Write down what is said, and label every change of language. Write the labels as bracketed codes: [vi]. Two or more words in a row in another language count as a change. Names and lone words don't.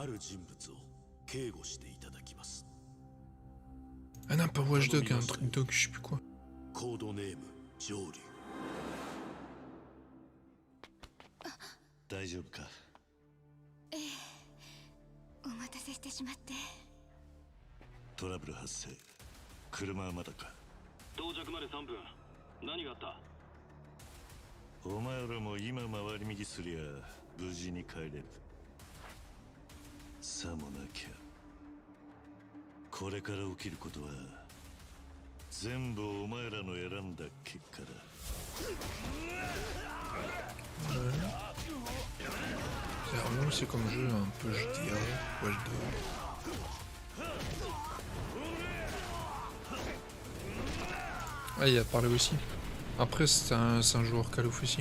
[fr] Ah non, pas Watchdog, un truc dog, je sais plus quoi. [ja] 大丈夫か。ええ、お待たせしてしまって。トラブル発生。車はまだか。到着まで3分。何があった？お前らも今回り右すりゃ無事に帰れる。さもなきゃこれから起きることは全部お前らの選んだ結果だ。 [fr] C'est comme jeu un peu GTA, Watchdog. Ah, il a parlé aussi. Après, c'est un joueur Call of aussi.